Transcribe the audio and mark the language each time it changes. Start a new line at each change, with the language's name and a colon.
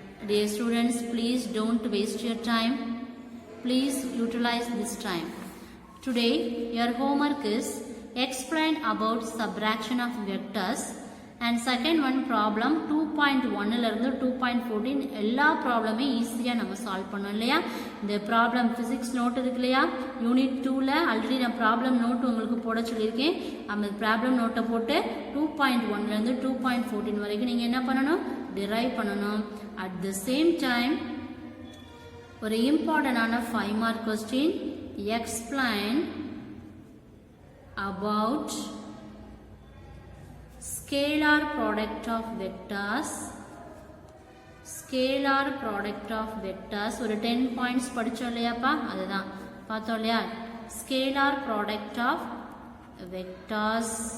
English: Dear students, please don't waste your time. Please utilize this time. Today, your homework is explain about subtraction of vectors. And second one problem 2.1
Tamil: இருந்து 2.14 எல்லா ப்ராப்ளமே ஈஸியாக நம்ம solve பண்ணோம் இல்லையா. இந்த problem physics note இருக்கு இல்லையா, யூனிட் 2ல் ஆல்ரெடி நான் ப்ராப்ளம் நோட் உங்களுக்கு போட சொல்லியிருக்கேன். அந்த ப்ராப்ளம் நோட்டை போட்டு 2.1லேருந்து 2.14 வரைக்கும் நீங்கள் என்ன பண்ணணும், டிரைவ் பண்ணணும்.
English: At the same time ஒரு இம்பார்ட்டண்டான 5 mark question, explain about scalar product of vectors. Scalar product of vectors
Tamil: ஒரு 10 points படிச்சோம் இல்லையாப்பா, அதுதான் பார்த்தோம் இல்லையா.
English: Scalar product of vectors.